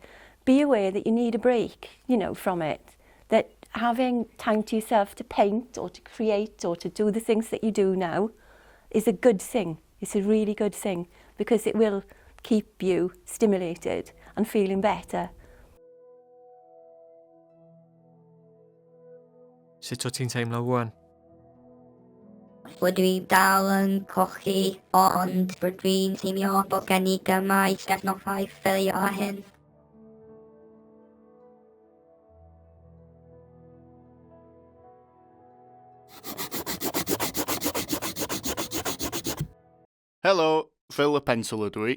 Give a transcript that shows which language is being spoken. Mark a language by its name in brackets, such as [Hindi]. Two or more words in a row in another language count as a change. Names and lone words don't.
[English] Be aware that you need a break, from it. That having time to yourself to paint or to create or to do the things that you do now is a good thing. It's a really good thing because it will keep you stimulated and feeling better. [Welsh] Sut o ti'n teimlo rwan? Bod dwi dal yn cochi, ond bod dwi'n teimlo bod gen i gymaint gefnogaeth i ffilio â hyn. Helo, Phil y Pencil ydw i.